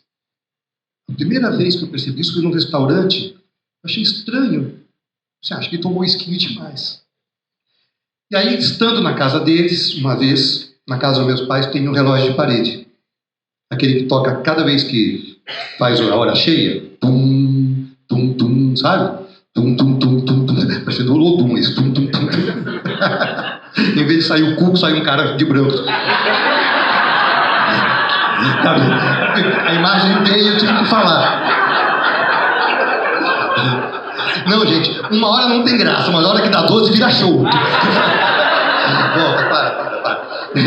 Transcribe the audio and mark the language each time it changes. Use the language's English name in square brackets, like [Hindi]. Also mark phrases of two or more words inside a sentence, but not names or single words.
[Portuguese] A primeira vez que eu percebi isso foi num restaurante. Eu achei estranho. Você acha que ele tomou esquinho demais? E aí, estando na casa deles, uma vez, na casa dos meus pais, tem um relógio de parede. Aquele que toca cada vez que faz a hora cheia. Tum, tum, tum, sabe? Tum, tum, tum, tum, tum. Parecendo um Lodum isso. Tum, tum, tum, tum. Em vez de sair o cuco, sai um cara de branco. A imagem veio e eu tive que falar. Não, gente, uma hora não tem graça, mas a hora que dá 12 vira show. Volta, para.